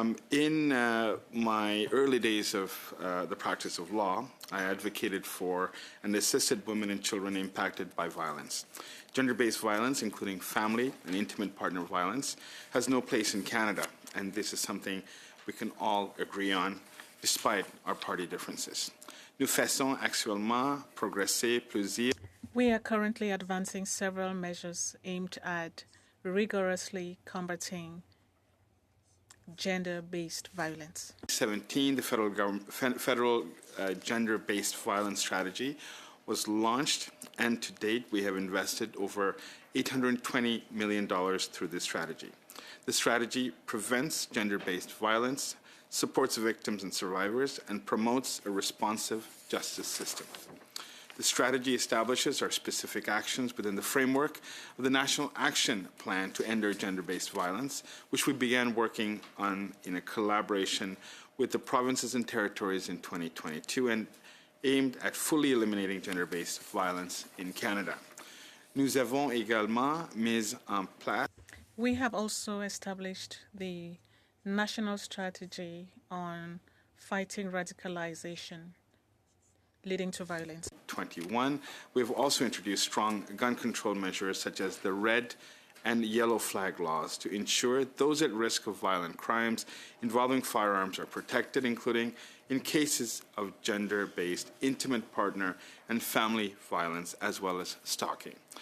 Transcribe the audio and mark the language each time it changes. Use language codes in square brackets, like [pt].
[en] In my early days of the practice of law, I advocated for and assisted women and children impacted by violence. Gender-based violence, including family and intimate partner violence, has no place in Canada, and this is something we can all agree on, despite our party differences. [fr] Nous faisons actuellement progresser plusieurs. [en] We are currently advancing several measures aimed at rigorously combating gender-based violence. 2017, the federal gender-based violence strategy was launched, and to date we have invested over $820 million through this strategy. The strategy prevents gender-based violence, supports victims and survivors, and promotes a responsive justice system. The strategy establishes our specific actions within the framework of the National Action Plan to End Gender-Based Violence, which we began working on in a collaboration with the provinces and territories in 2022 and aimed at fully eliminating gender-based violence in Canada. [fr] Nous avons également mis en place. [en] We have also established the National Strategy on Fighting Radicalization leading to violence. 21. We've also introduced strong gun control measures such as the red and yellow flag laws to ensure those at risk of violent crimes involving firearms are protected, including in cases of gender-based intimate partner and family violence, as well as stalking.